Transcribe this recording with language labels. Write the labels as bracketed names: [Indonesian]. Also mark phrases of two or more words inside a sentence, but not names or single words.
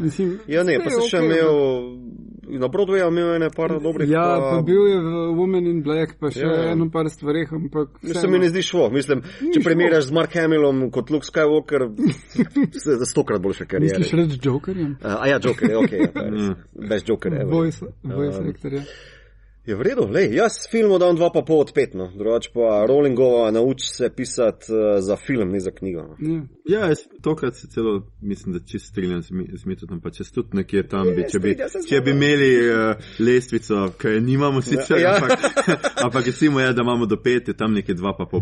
[Slovenian] Ja, ne, pa se še imel na Broadwayu imel ene par dobrih. Ja, pa bil je v Woman in Black, pa še eno par stvareh, ampak se mi ne zdi šlo. Mislim, če primerjaš z Mark Hamillom kot Luke Skywalker, se 100-krat boljša karijera. Misliš reči Jokerjem? Joker, okej. [English] Best Joker ever. Voice actor, [Slovenian] ja. Je v redu, jaz filmu dam 2,5 od 5, no. Drugače pa Rowlingova nauči se pisati za film, ne za knjigo. No. Ja, jaz tokrat se celo, mislim, da čist strinjam z Mitotom, pa čez tudi nekje tam bi, če bi imeli lestvico, kaj nimamo sicer, ampak recimo da imamo do 5, je tam nekje 2,5.